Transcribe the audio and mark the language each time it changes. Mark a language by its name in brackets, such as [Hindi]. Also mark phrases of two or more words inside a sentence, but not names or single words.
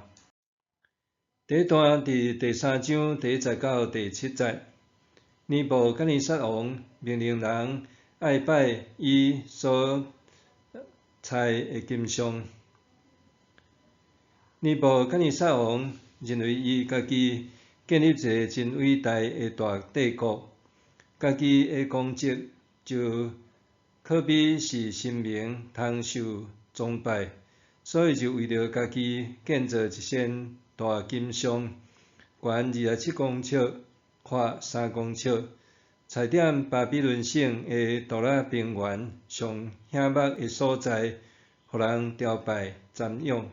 [Min Nan Chinese] 第一段伫第3章第1节到第7节，尼布甲尼撒王命令人爱拜伊所材的金像。尼布甲尼撒王认为伊家己建立一个真伟大的大帝国，家己的功绩就可比是神明通受崇拜，所以就为着家己建造一仙大金像，悬27公尺，宽3公尺，踩点巴比伦省的杜拉平原上险恶的所在，互人朝拜瞻仰。